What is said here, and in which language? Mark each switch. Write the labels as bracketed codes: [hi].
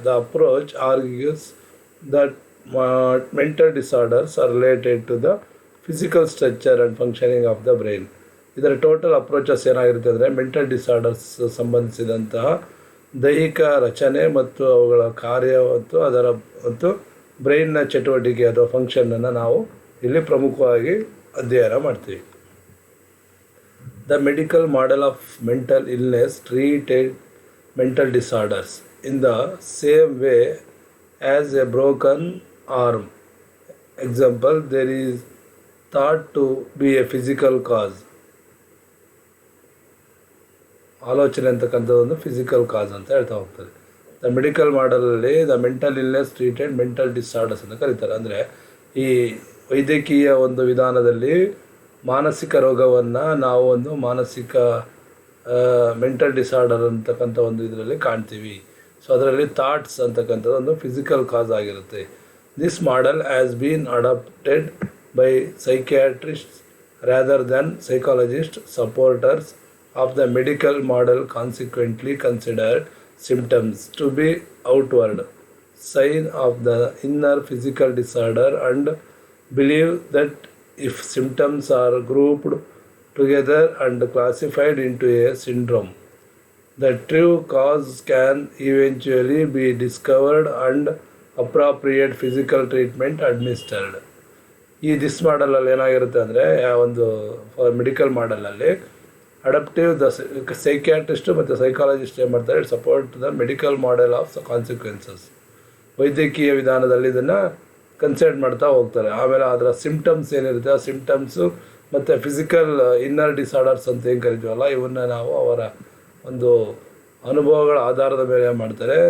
[en] The approach argues that mental disorders are related to the physical structure and functioning of the brain. [kn] ಇದರ total approaches ಏನಾಗಿರುತ್ತೆ ಅಂದರೆ mental disorders ಸಂಬಂಧಿಸಿದಂತಹ ದೈಹಿಕ ರಚನೆ ಮತ್ತು ಅವುಗಳ ಕಾರ್ಯ ಮತ್ತು ಬ್ರೈನ್ನ ಚಟುವಟಿಕೆ ಅಥವಾ ಫಂಕ್ಷನನ್ನು ನಾವು ಇಲ್ಲಿ ಪ್ರಮುಖವಾಗಿ ಅಧ್ಯಯನ ಮಾಡ್ತೀವಿ. [en] The medical model of mental illness treated mental disorders in the same way as a broken arm. Example, there is thought to be a physical cause. [kn] ಆಲೋಚನೆ ಅಂತಕ್ಕಂಥದ್ದು ಒಂದು ಫಿಸಿಕಲ್ ಕಾಸ್ ಅಂತ ಹೇಳ್ತಾ ಹೋಗ್ತಾರೆ. The medical ಮಾಡಲಲ್ಲಿ [en] the mental illness treated mental disorders [kn] ಅಂತ ಕರೀತಾರೆ. ಅಂದರೆ ಈ ವೈದ್ಯಕೀಯ ಒಂದು ವಿಧಾನದಲ್ಲಿ ಮಾನಸಿಕ ರೋಗವನ್ನು ನಾವು ಒಂದು ಮಾನಸಿಕ ಮೆಂಟಲ್ ಡಿಸಾರ್ಡರ್ ಅಂತಕ್ಕಂಥ ಒಂದು ಇದರಲ್ಲಿ ಕಾಣ್ತೀವಿ. ಸೊ ಅದರಲ್ಲಿ ಥಾಟ್ಸ್ ಅಂತಕ್ಕಂಥದ್ದು ಒಂದು ಫಿಸಿಕಲ್ ಕಾಸ್ ಆಗಿರುತ್ತೆ. [en] This model has been adapted by psychiatrists rather than psychologist. Supporters of the medical model consequently considered symptoms to be outward sign of the inner physical disorder and believe that if symptoms are grouped together and classified into a syndrome, the true cause can eventually be discovered and appropriate physical treatment administered. [kn] ಈ this ಮಾಡಲಲ್ಲಿ ಏನಾಗಿರುತ್ತೆ ಅಂದರೆ ಒಂದು medical ಮಾಡಲಲ್ಲಿ ಅಡಪ್ಟಿವ್ the psychiatrist ಮತ್ತು psychologist ಏನು ಮಾಡ್ತಾರೆ, [en] Support the medical model of the consequences. [kn] ವೈದ್ಯಕೀಯ ವಿಧಾನದಲ್ಲಿ ಇದನ್ನು ಕನ್ಸಿಡರ್ ಮಾಡ್ತಾ ಹೋಗ್ತಾರೆ. ಆಮೇಲೆ ಅದರ ಸಿಂಪ್ಟಮ್ಸ್ ಏನಿರುತ್ತೆ ಆ ಸಿಂಪ್ಟಮ್ಸು ಮತ್ತು ಫಿಸಿಕಲ್ ಇನ್ನರ್ ಡಿಸಾರ್ಡರ್ಸ್ ಅಂತ ಏನು ಕರಿತೀವಲ್ಲ ಇವನ್ನ ನಾವು ಅವರ ಒಂದು ಅನುಭವಗಳ ಆಧಾರದ ಮೇಲೆ ಮಾಡ್ತಾರೆ.